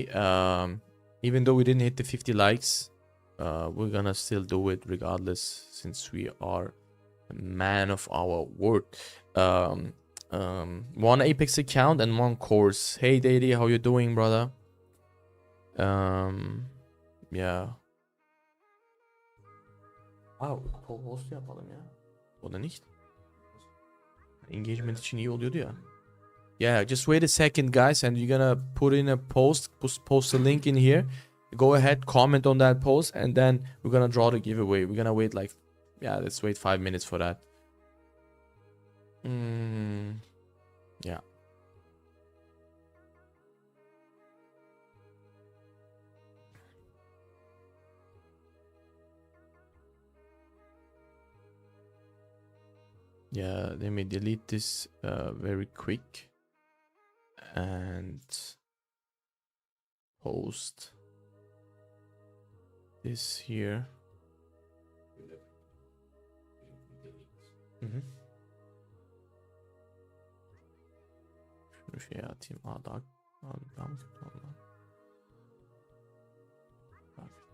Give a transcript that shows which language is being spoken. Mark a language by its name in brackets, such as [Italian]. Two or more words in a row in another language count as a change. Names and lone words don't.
[English] Even though we didn't hit the 50 likes, we're gonna still do it regardless, since we are a man of our word. One Apex account and one course. Hey Daddy, how you doing, brother? [Turkish] Yeah. Post yapalım ya. O da nicht. Engagement için iyi oluyordu ya. [English] Yeah, just wait a second, guys, and you're gonna put in a post a link in here. Go ahead, comment on that post, and then we're gonna draw the giveaway. We're gonna wait like, yeah, let's wait 5 minutes for that. Yeah. Yeah, let me delete this very quick and post this here. [Turkish] Şunu şey atayım. Daha mı kötü oldu? Bak.